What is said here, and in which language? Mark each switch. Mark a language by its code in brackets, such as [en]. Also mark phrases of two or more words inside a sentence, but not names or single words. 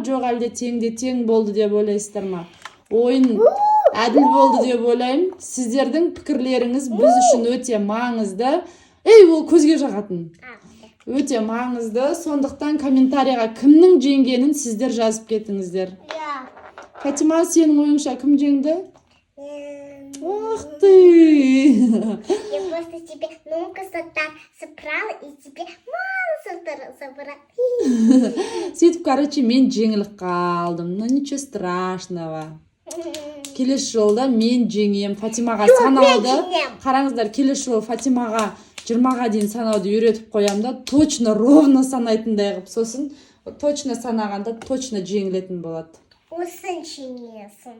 [kk] Жоқ, әлде тең болды деп ойлайсыздар ма? Ойын әділ болды деп ойлаймын. Сіздердің пікірлеріңіз біз үшін өте маңызды. Ол көзге жағатын. Өте маңызды. Сондықтан комментарияға кімнің жеңгенін сіздер жазып кетіңіздер. Фатима, сенің ойыңша кім жеңді? [ru] Ух ты! Я просто тебе много так собрала и тебе мало собрала. [kk] Сөйтіп, короче, мен жеңіліп қалдым. [ru] Но ничего страшного. [kk] Келесі жолда мен жеңем. Фатимаға санауды. Қараңыздар, келесі жол Фатимаға 20-ға дейін санауды үйретіп қоям да, [ru] точно ровно [kk] санайтындай қылып, сосын точно санағанда точно жеңілетін болады. Осың жеңесің.